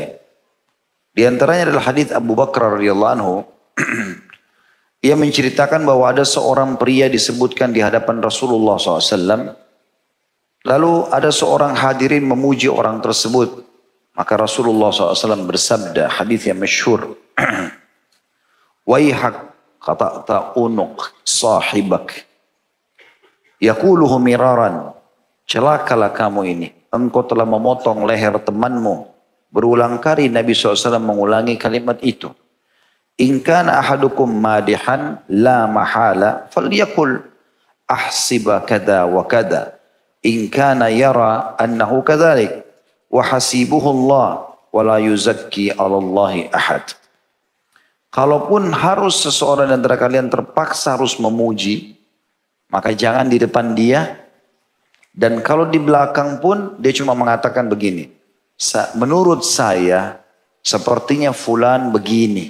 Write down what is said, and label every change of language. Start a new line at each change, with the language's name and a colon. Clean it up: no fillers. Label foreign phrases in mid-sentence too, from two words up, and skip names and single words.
Indonesian: Di antaranya adalah hadis Abu Bakar
Arabic: رضي الله عنه.
Indonesian: Ia menceritakan bahwa ada seorang pria disebutkan di hadapan Rasulullah SAW. Lalu ada seorang hadirin memuji orang tersebut. Maka Rasulullah SAW bersabda, hadis yang masyhur.
Arabic: ويحك قطعت عنق صاحبك. يقوله مرارا.
Indonesian: Celakalah kamu ini. Engkau telah memotong leher temanmu. Berulang kali Nabi SAW mengulangi kalimat itu.
Arabic: إن كان أحدكم مادحا لا محالة فليقل أحسب كذا وكذا. إن كان يرى أنه كذلك وحسيبه الله ولا يزكي على الله أحد.
Indonesian: Kalaupun harus seseorang di antara kalian terpaksa harus memuji, maka jangan di depan dia. Dan kalau di belakang pun dia cuma mengatakan begini. Menurut saya sepertinya fulan begini.